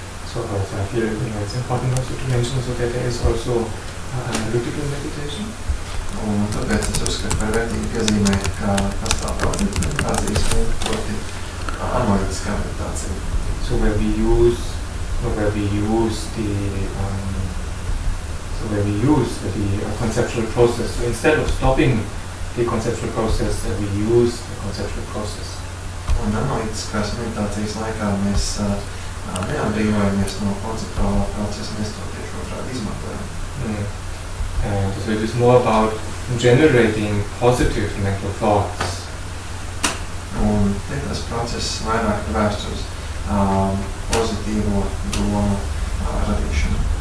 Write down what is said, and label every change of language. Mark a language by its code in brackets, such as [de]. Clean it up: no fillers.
[en] So I feel it's important also to mention so that there is also analytical meditation. [lv] Un tāpēc es uzskatu par vērtīgi piezīmēt, ka pastāv daudz meditācijas veidu, proti analītiskā meditācija. [en] So where we use the conceptual process. So instead of stopping the conceptual process, we use the conceptual process. [lv] Un analītiskās meditācijas laikā mēs neatbrīvojamies no konceptuālā procesa, mēs to tieši otrādi izmantojam. [en] And so it is more about generating positive mental thoughts. [lv] Un tas process vairāk vērsts uz pozitīvo domu radīšanu.